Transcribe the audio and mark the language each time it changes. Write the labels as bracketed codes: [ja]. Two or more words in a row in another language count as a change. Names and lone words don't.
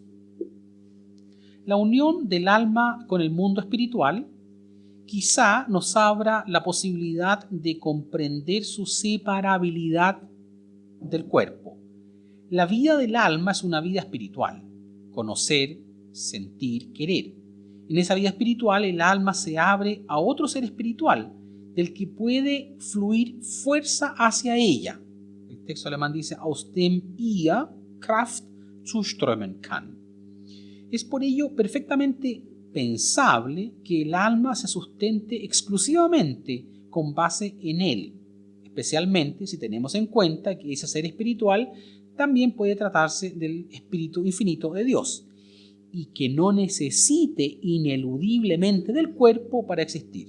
[es] La unión del alma con el mundo espiritual quizá nos abra la posibilidad de comprender su separabilidad del cuerpo. La vida del alma es una vida espiritual, conocer, sentir, querer. En esa vida espiritual el alma se abre a otro ser espiritual, del que puede fluir fuerza hacia ella. El texto alemán dice, [de] aus dem ihr Kraft zuströmen kann. [es] Es por ello perfectamente pensable que el alma se sustente exclusivamente con base en él, especialmente si tenemos en cuenta que ese ser espiritual también puede tratarse del Espíritu Infinito de Dios y que no necesite ineludiblemente del cuerpo para existir.